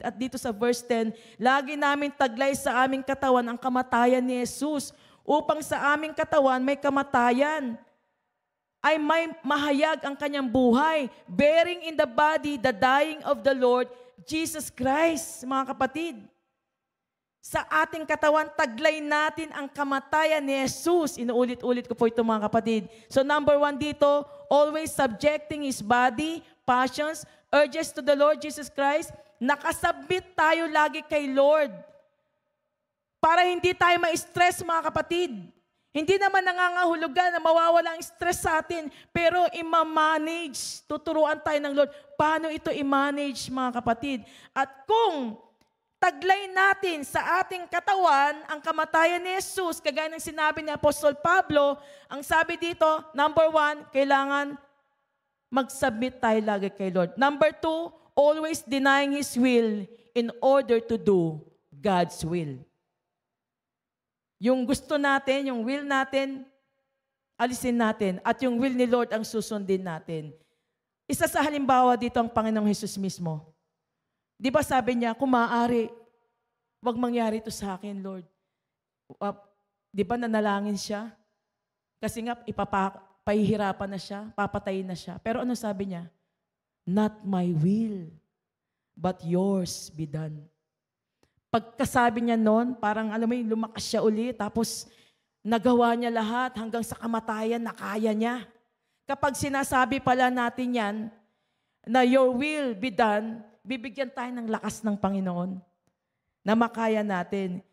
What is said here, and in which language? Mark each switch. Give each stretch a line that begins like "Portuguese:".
Filipino: At dito sa verse 10, lagi namin taglay sa aming katawan ang kamatayan ni Jesus, upang sa aming katawan may kamatayan, ay may mahayag ang kanyang buhay,
English: bearing in the body the dying of the Lord Jesus Christ.
Filipino: Mga kapatid, sa ating katawan, taglay natin ang kamatayan ni Jesus. Inuulit-ulit ko po ito, mga kapatid.
English: So number 1
Filipino: dito,
English: always subjecting His body, passions, urges to the Lord Jesus Christ.
Filipino: Nakasubmit tayo lagi kay Lord. Para hindi tayo ma-stress, mga kapatid. Hindi naman nangangahulugan na mawawala ang stress sa atin, pero i-manage, tuturuan tayo ng Lord. Paano ito i-manage, mga kapatid? At kung taglay natin sa ating katawan ang kamatayan ni Jesus, kagaya ng sinabi ni Apostol Pablo, ang sabi dito, number 1, kailangan mag-submit tayo lagi kay Lord.
English: Number 2, always denying His will in order to do God's will.
Filipino: Yung gusto natin, yung will natin, alisin natin. At yung will ni Lord ang susundin natin. Isa sa halimbawa dito ang Panginoong Jesus mismo. Di ba sabi niya, kung maaari, wag mangyari ito sa akin, Lord. Di ba nanalangin siya? Kasi nga, pahihirapan na siya, papatayin na siya. Pero ano sabi niya?
English: Not my will, but yours be done.
Filipino: Pagkasabi niya noon, parang alam mo yung lumakas siya uli, tapos nagawa niya lahat hanggang sa kamatayan na kaya niya. Kapag sinasabi pala natin yan, na
English: your will be done,
Filipino: bibigyan tayo ng lakas ng Panginoon na makaya natin.